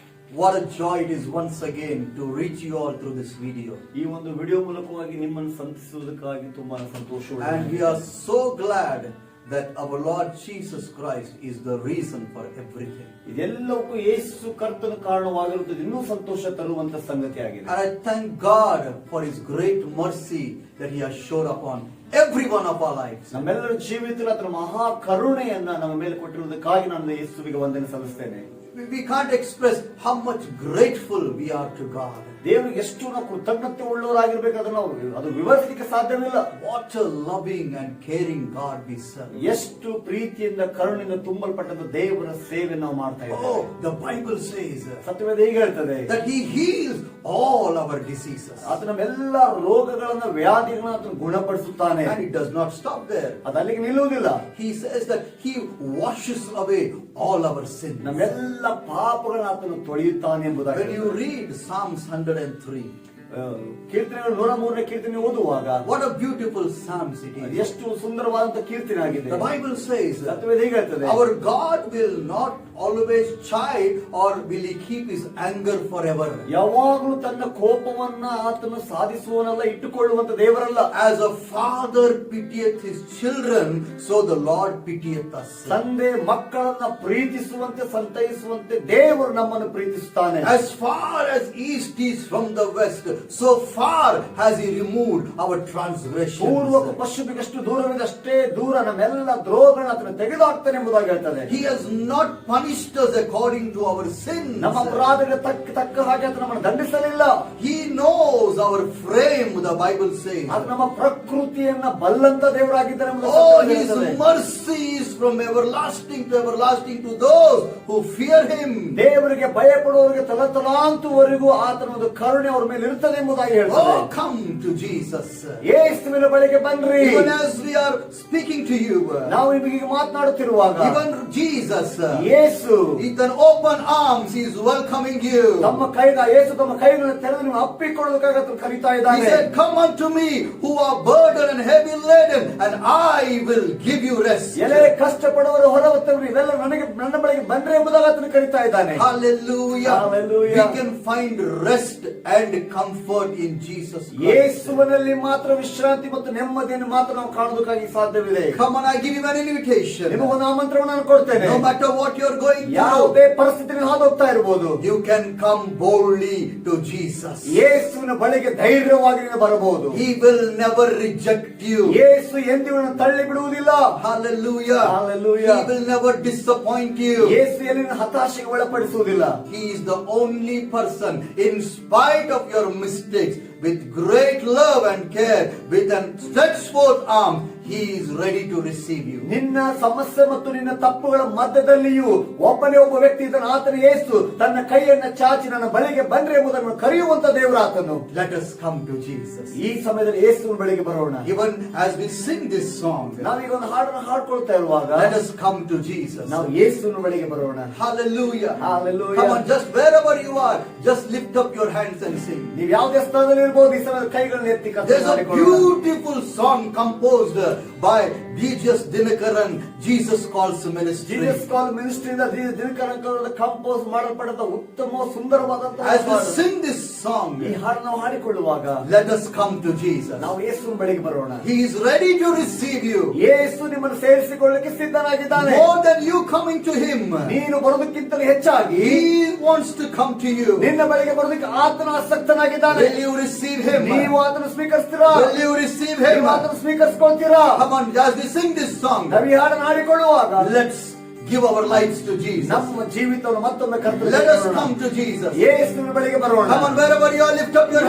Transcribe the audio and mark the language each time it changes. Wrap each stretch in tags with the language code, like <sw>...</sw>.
<en>What a joy it is once again to reach you all through this video.</en> <kn>ಈ ಒಂದು video ಮೂಲಕವಾಗಿ ನಿಮ್ಮನ್ನು ಸಂತೈಸುವುದಕ್ಕಾಗಿ ತುಂಬಾ ಸಂತೋಷವಾಗಿದೆ.</kn> <en>And we are so glad that our Lord Jesus Christ is the reason for everything.</en> <kn>ಇದೆಲ್ಲವಕ್ಕೂ ಯೇಸು ಕರ್ತನ ಕಾರಣವಾಗಿರುತ್ತದೆ. ಇನ್ನೂ ಸಂತೋಷ ತರುವಂತ ಸಂಗತಿಯಾಗಿದೆ.</kn> <en>And I thank God for His great mercy that He has showed upon every one of our lives.</en> <kn>ನಮ್ಮೆಲ್ಲರ ಜೀವಿತದಲ್ಲಿ ಆತನ ಮಹಾ ಕರುಣೆಯನ್ನ ನಮ್ಮ ಮೇಲೆ ಕೊಟ್ಟಿರುವುದಕ್ಕಾಗಿ ನಾನು ಯೇಸುವಿಗೆ ವಂದನೆ ಸಲ್ಲಿಸ್ತೇನೆ.</kn> <en>We can't express how much grateful we are to God.</en> <kn>ದೇವರಿಗೆ ಎಷ್ಟು ನಾವು ಕೃತಜ್ಞತೆ ಉಳ್ಳವರಾಗಿರ್ಬೇಕು ಅದನ್ನು ಅದು ವಿವರಿಸಲಿಕ್ಕೆ ಸಾಧ್ಯವಿಲ್ಲ.</kn> <en>What a loving and caring God we serve.</en> <kn>ಎಷ್ಟು ಪ್ರೀತಿಯಿಂದ ಕರುಣೆಯಿಂದ ತುಂಬಲ್ಪಟ್ಟಂತ ದೇವರ ಸೇವೆ ನಾವು ಮಾಡ್ತಾ ಇದ್ದೇವೆ.</kn> <en>Oh, the Bible says</en> <kn>ಸತ್ಯವೇದ ಹೀಗೆ ಹೇಳ್ತದೆ</kn> <en>that He heals all our diseases.</en> <kn>ಆತ ನಮ್ಮೆಲ್ಲ ರೋಗಗಳನ್ನ ವ್ಯಾಧಿಗಳನ್ನ ಆತನು ಗುಣಪಡಿಸುತ್ತಾನೆ.</kn> <en>And it does not stop there.</en> <kn>ಅದು ಅಲ್ಲಿಗೆ ನಿಲ್ಲುವುದಿಲ್ಲ.</kn> <en>He says that He washes away all our sins.</en> <kn>ನಮ್ಮೆಲ್ಲ ಪಾಪಗಳನ್ನ ಆತನು ತೊಳೆಯುತ್ತಾನೆ ಎಂಬುದಾಗಿ.</kn> <en>When you read Psalms 103,</en> <kn>ಕೀರ್ತನೆಗಳು 103ನೇ ಕೀರ್ತನೆ ಓದುವಾಗ</kn> <en>what a beautiful psalms it is.</en> <kn>ಎಷ್ಟು ಸುಂದರವಾದಂತ ಕೀರ್ತನೆ ಆಗಿದೆ.</kn> <en>The Bible says</en> <kn>ಸತ್ಯವೇದ ಹೀಗೆ ಹೇಳ್ತದೆ,</kn> <en>our God will not always chide or will He keep His anger forever.</en> <kn>ಯಾವಾಗಲೂ ತನ್ನ ಕೋಪವನ್ನ ಆತನು ಸಾಧಿಸುವನಲ್ಲ, ಇಟ್ಟುಕೊಳ್ಳುವಂತ ದೇವರಲ್ಲ.</kn> <en>As a father pitieth his children, so the Lord pitieth us.</en> <kn>ತಂದೆ ಮಕ್ಕಳನ್ನ ಪ್ರೀತಿಸುವಂತೆ ಸಂತೈಸುವಂತೆ ದೇವರು ನಮ್ಮನ್ನು ಪ್ರೀತಿಸುತ್ತಾನೆ.</kn> <en>As far as east is from the west, so far has He removed our transgressions.</en> <kn>ಪೂರ್ವಕ್ಕೂ ಪಶ್ಚಿಮಕ್ಕೆಷ್ಟು ದೂರವಿದೆ ಅಷ್ಟೇ ದೂರ ನಮ್ಮೆಲ್ಲ ದ್ರೋಹಗಳನ್ನ ಆತನು ತೆಗೆದುಹಾಕ್ತಾನೆ ಎಂಬುದಾಗಿ ಹೇಳ್ತದೆ.</kn> <en>He has not punished us according to our sins.</en> <kn>ನಮ್ಮ ಅಪರಾಧಗಳಿಗೆ ತಕ್ಕ ಹಾಗೆ ಆತನು ನಮ್ಮನ್ನು ದಂಡಿಸಲಿಲ್ಲ.</kn> <en>He knows our frame, the Bible says.</en> <kn>ಅದು ನಮ್ಮ ಪ್ರಕೃತಿಯನ್ನ ಬಲ್ಲಂತ ದೇವರಾಗಿದ್ದಾನೆ.</kn> <en>Oh, His mercy is from everlasting to everlasting to those who fear Him.</en> <kn>ದೇವರಿಗೆ ಭಯಪಡುವವರಿಗೆ ತಲತಲಾಂತುವರೆಗೂ ಆತನ ಒಂದು ಕರುಣೆ ಅವರ ಮೇಲೆ ಇರುತ್ತದೆ ಎಂಬುದಾಗಿ ಹೇಳ್ತಾರೆ.</kn> <en>Oh, come to Jesus.</en> <kn>ಯೇಸುವಿನ ಬಳಿಗೆ ಬನ್ನಿರಿ.</kn> <en>Even as we are speaking to you,</en> <kn>ನಾವು ನಿಮಗೆ ಮಾತನಾಡುತ್ತಿರುವಾಗ</kn> <en>even Jesus,</en> <kn>Yesu</kn> <en>with an open arms, He is welcoming you.</en> <kn>ಯೇಸು ತಮ್ಮ ಕೈಗಳನ್ನು ತೆರೆದು ನೀವು ಅಪ್ಪಿಕೊಳ್ಳೋದಕ್ಕಾಗಿ ಆತನು ಕರೀತಾ</kn> <en>He</en> <kn>ಇದ್ದಾನೆ.</kn> <en>said, come unto me who are burdened and heavy laden, and I will give you rest.</en> <kn>ಎಲೆ ಕಷ್ಟಪಡುವವರು ಹೊರವತ್ತವರು ಇವೆಲ್ಲ ನನ್ನ ಬಳಿಗೆ ಬನ್ನಿರಿ ಎಂಬುದಾಗಿ ಆತನು ಕರೀತಾ ಇದ್ದಾನೆ.</kn> <en>Hallelujah. Hallelujah. We can find rest and comfort in Jesus Christ.</en> <kn>ಯೇಸುವಿನಲ್ಲಿ ಮಾತ್ರ ವಿಶ್ರಾಂತಿ ಮತ್ತು ನೆಮ್ಮದಿಯನ್ನು ಮಾತ್ರ ನಾವು ಕಾಣುವುದಕ್ಕಾಗಿ ಸಾಧ್ಯವಿದೆ.</kn> <en>Come on, I give you an invitation.</en> <kn>ನಿಮಗೊಂದು ಆಮಂತ್ರಣವನ್ನು ನಾನು ಕೊಡ್ತೇನೆ.</kn> <en>No matter what you're going through,</en> <kn>ಯಾವುದೇ ಪರಿಸ್ಥಿತಿಯಲ್ಲಿ ಹಾದು ಹೋಗ್ತಾ ಇರಬಹುದು,</kn> <en>you can come boldly to Jesus.</en> <kn>ಯೇಸುವಿನ ಬಳಿಗೆ ಧೈರ್ಯವಾಗಿ ನೀನು ಬರಬಹುದು.</kn> <en>He will never reject you.</en> <kn>ಯೇಸು ಎಂದಿಗೂ ತಳ್ಳಿ ಬಿಡುವುದಿಲ್ಲ.</kn> <en>Hallelujah. Hallelujah. He will never disappoint you.</en> <kn>Yesu ಎಲ್ಲಿನ ಹತಾಶೆಗೆ ಒಳಪಡಿಸುವುದಿಲ್ಲ. He is the only person, in spite of your mistakes, with great love and care, with an stretched forth arm, He is ready to receive you. ನಿನ್ನ ಸಮಸ್ಯೆ ಮತ್ತು ನಿನ್ನ ತಪ್ಪುಗಳ ಮಧ್ಯದಲ್ಲಿಯೂ ಒಬ್ಬನೇ ಒಬ್ಬ ವ್ಯಕ್ತಿ ಇದ್ದಾನೆ. ಆತನ ಯೇಸು ತನ್ನ ಕೈಯನ್ನ ಚಾಚಿ ನನ್ನ ಬಳಿಗೆ ಬನ್ನಿರಿ ಎಂಬುದನ್ನು ಕರೆಯುವಂತ ದೇವರಾತನು.</kn> <en>Let us come to Jesus.</en> <kn>ಈ ಸಮಯದಲ್ಲಿ ಯೇಸುವಿನ ಬಳಿಗೆ ಬರೋಣ.</kn> <en>Even as we sing this song,</en> <kn>ನಾವೀಗ ಒಂದು ಹಾಡನ್ನು ಹಾಡ್ಕೊಳ್ತಾ ಇರುವಾಗ</kn> <en>let us come to Jesus.</en> <kn>ನಾವು ಯೇಸುವಿನ ಬಳಿಗೆ ಬರೋಣ.</kn> <en>Hallelujah. Hallelujah. Come on, just wherever you are, just lift up your hands and sing.</en> <kn>ನೀವು ಯಾವುದೇ ಸ್ಥಳದಲ್ಲಿ ಇರಬಹುದು, ಈ ಸಮಯದಲ್ಲಿ ಕೈಗಳನ್ನು ಎತ್ತಿ</kn> <en>There's a beautiful song composed by D.J. Dinakaran, Jesus Calls Ministry.</en> <kn>Jesus Calls Ministry Dinakaran compose ಮಾಡಲ್ಪಟ್ಟ ಉತ್ತಮ ಸುಂದರವಾದಂತಹ</kn> <en>As we sing this song,</en> <kn>ಈ ಹಾಡನ್ನು ನಾವು ಹಾಡಿಕೊಳ್ಳುವಾಗ</kn> <en>let us come to Jesus.</en> <kn>ನಾವು ಯೇಸುವಿನ ಬಳಿಗೆ ಬರೋಣ.</kn> <en>He is ready to receive you.</en> <kn>ಯೇಸು ನಿಮ್ಮನ್ನು ಸೇರಿಸಿಕೊಳ್ಳಕ್ಕೆ ಸಿದ್ಧನಾಗಿದ್ದಾನೆ.</kn> <en>More than you coming to Him,</en> <kn>ನೀನು ಬರೋದಕ್ಕಿಂತಲೂ ಹೆಚ್ಚಾಗಿ</kn> <en>He wants to come to you.</en> <kn>ನಿನ್ನ ಬಳಿಗೆ ಬರೋದಕ್ಕೆ ಆತನ ಆಸಕ್ತನಾಗಿದ್ದಾನೆ.</kn> <en>Will you receive Him?</en> <kn>ನೀವು ಆತನ ಸ್ವೀಕರಿಸ್ತೀರಾ?</kn> <en>Will you receive Him?</en> <kn>ನೀವು ಆತನ ಸ್ವೀಕರಿಸಿಕೊಳ್ತೀರಾ?</kn> <en>Come on, as we sing this song,</en> <kn>ನಾವು ಈ ಹಾಡನ್ನು ಹಾಡಿಕೊಳ್ಳುವಾಗ</kn> <en>let's give our lives to Jesus.</en> <kn>ನಮ್ಮ ಜೀವಿತವನ್ನು ಮತ್ತೊಮ್ಮೆ ಕರ್ತನಿಗೆ</kn> <en>Let us</en> <kn>ಕೊಡೋಣ.</kn> <en>come to Jesus.</en> <kn>ಯೇಸುವಿನ ಬಳಿಗೆ ಬರೋಣ.</kn> <en>Come on, wherever you are, lift up your</en>